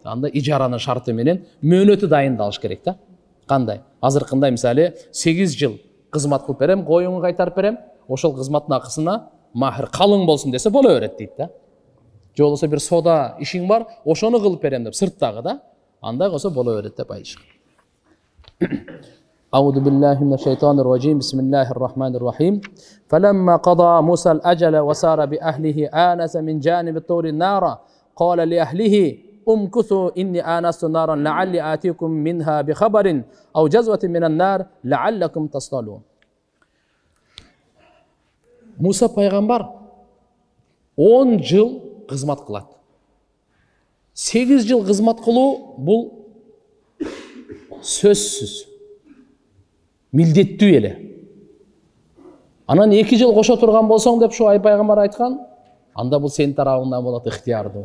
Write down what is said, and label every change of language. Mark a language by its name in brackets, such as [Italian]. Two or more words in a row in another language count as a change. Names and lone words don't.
[Kyrgyz] Анда ижаранын шарты менен мөөнөтү дайындалыш керек да. Кандай? Азыркындай мисалы 8 жыл кызмат кылып берем, коюңду кайтарып берем, ошол кызматтын акысына махр калың болсун десе боло берет дейт да. Же болбосо бир сода ишиң бар, ошону кылып берем деп сырттагы да. Андай болсо боло берет деп айтышкан. [Arabic] أعوذ بالله من الشيطان الرجيم بسم الله الرحمن الرحيم فلما قضى موسى الأجل وسار بأهله آنس من جانب الطور النار قال لأهله امكثوا إني آنست نارا لعلي آتيكم منها بخبر أو جزوة من النار لعلكم تصطلون. [Kyrgyz] Муса пайгамбар 10 жыл кызмат кылат. 8 жыл кызмат кылуу бул сөзсүз милдеттүү эле. Анан 2 жыл кошо турган болсоң деп Шуайб пайгамбар айткан, анда бул сенин тарабыңдан болот, ыктыярдуу.